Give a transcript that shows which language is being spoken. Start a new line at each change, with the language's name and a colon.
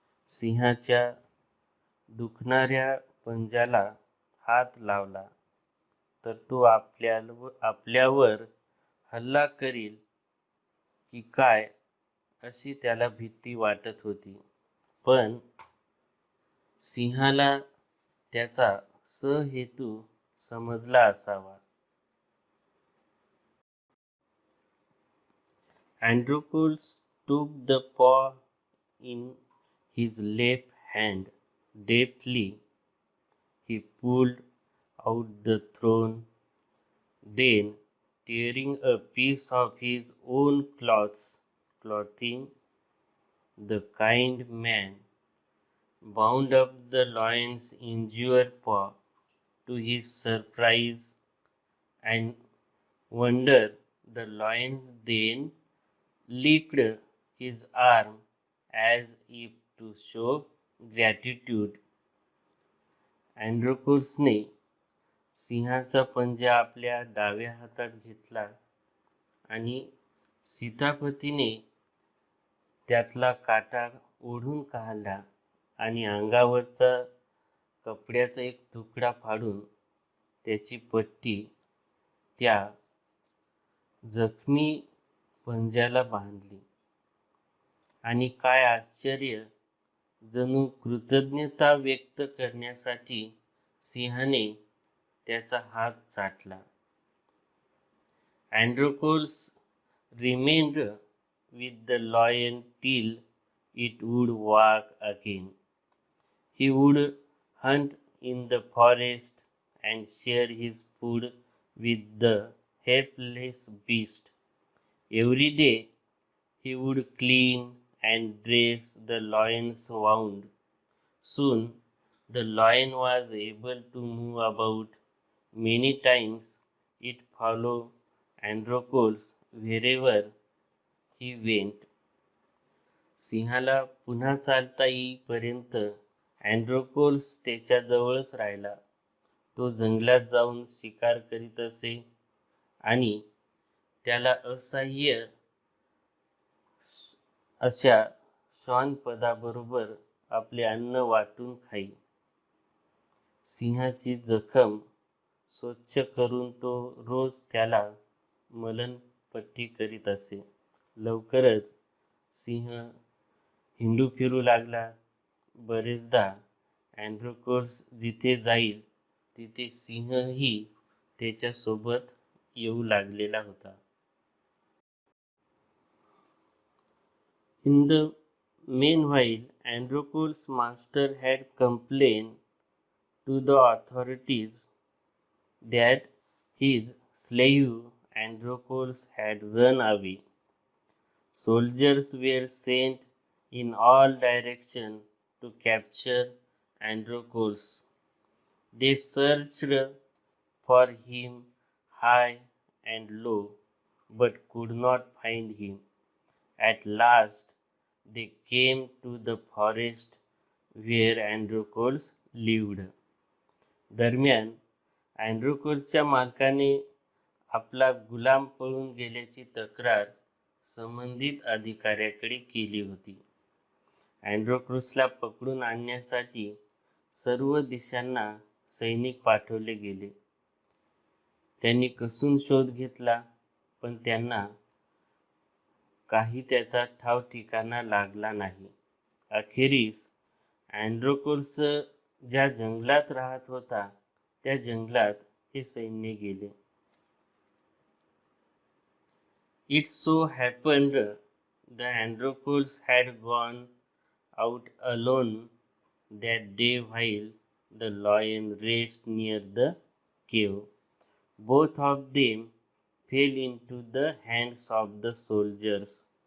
Marathi: सिंहाच्या दुखणाऱ्या पंजाला हात लावला तर तो आपल्यावर हल्ला करील की काय अशी त्याला भीती वाटत होती. पण सिंहाला त्याचा हेतू समजला असावा.
English: Androcles took the paw in his left hand. Deftly he pulled out the thorn, then tearing a piece of his own clothing, the kind man bound up the lion's injured paw. To his surprise and wonder, the lion then licked his arm as if to show gratitude.
Marathi: अँड्रोकोल्सने सिंहाचा पंजा आपल्या डाव्या हातात घेतला आणि सीतापतीने त्यातला काटा ओढून काढला आणि अंगावरचा कपड्याचा एक तुकडा फाडून त्याची पट्टी त्या जखमी पंजाला बांधली. आणि काय आश्चर्य! जणू कृतज्ञता व्यक्त करण्यासाठी सिंहाने त्याचा हात चाटला.
English: Androcles remained with the lion till it would walk again. He would hunt in the forest and share his food with the helpless beast. Every day he would clean and dress the lion's wound. Soon the lion was able to move about. Many times it followed Androcles wherever he went.
Marathi: सिंहाला पुन्हा चालता येईपर्यंत अँड्रोकोल्स त्याच्या जवळच राहिला. तो जंगलात जाऊन शिकार करीत असे आणि त्याला असह्य अशा श्वानपदाबरोबर आपले अन्न वाटून खाई. सिंहाची जखम स्वच्छ करून तो रोज त्याला मलमपट्टी करीत असे. लवकरच सिंह हिंडू फिरू लागला. बरेचदा अँड्रोकोल्स जिथे जाईल तिथे सिंहही त्याच्यासोबत येऊ लागलेला होता.
English: In the meanwhile, Androcles' master had complained to the authorities that his slave Androcles had run away. Soldiers were sent in all directions to capture Androcles. They searched for him high and low, but could not find him. At last, they came to the forest where Androcles lived.
Marathi: दरम्यान अँड्रोकोल्सच्या मालकाने आपला गुलाम पळून गेल्याची तक्रार संबंधित अधिकाऱ्याकडे केली होती. अँड्रोकोल्सला पकडून आणण्यासाठी सर्व दिशांना सैनिक पाठवले गेले. त्यांनी कसून शोध घेतला, पण त्यांना काही त्याचा ठाव ठिकाणा लागला नाही. अखेरीस अँड्रोकोल्स ज्या जंगलात राहत होता त्या जंगलात हे सैन्य गेले.
English: It so happened the Androcles had gone out alone that day while the lion raced near the cave. Both of them fell into the hands of the soldiers.